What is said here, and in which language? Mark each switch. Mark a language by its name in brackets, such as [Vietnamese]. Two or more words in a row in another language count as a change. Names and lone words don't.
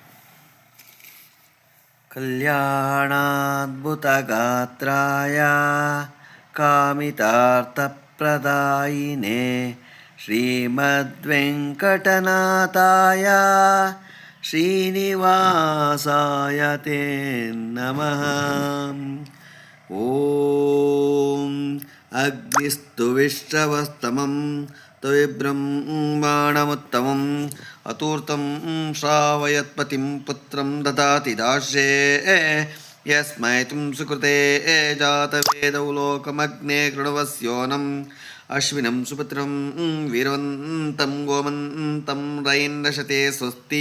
[Sanskrit] ಕಲ್ಯಾಣಾದ್ಭುತ ಗಾತ್ರಾಯ ಕಾಮಿತಾರ್ಥಪ್ರದಾಯಿನೇ ಶ್ರೀಮದ್ವೆಂಕಟನಾಥಾಯ ಶ್ರೀನಿವಾಸಾಯ ತೇ ನಮಃ. ಓಂ ಅಗ್ನಿಸ್ತು ವಿಶ್ರವಸ್ತಮಂ ತ್ವಬ್ರಹ್ಮಾಣಮುತ್ತಮಂ ಅತೂರ್ತಂ ಶ್ರಾವಯತ್ಪತಿಂ ಪುತ್ರಂ ದದಾತಿ ದಾಶ್ರೇ ಯಸ್ಮೈ ತುಂ ಸುಕೃತೆ ಜಾತವೇದೌ ಲೋಕಮಗ್ನೇ ಕೃಣವಸ್ಯೋನಂ ಅಶ್ವಿನಂ ಸುಪುತ್ರಂ ವೀರವಂತಂ ಗೋಮಂತಂ ರೈನ್ನಶತೆ ಸ್ವಸ್ತಿ.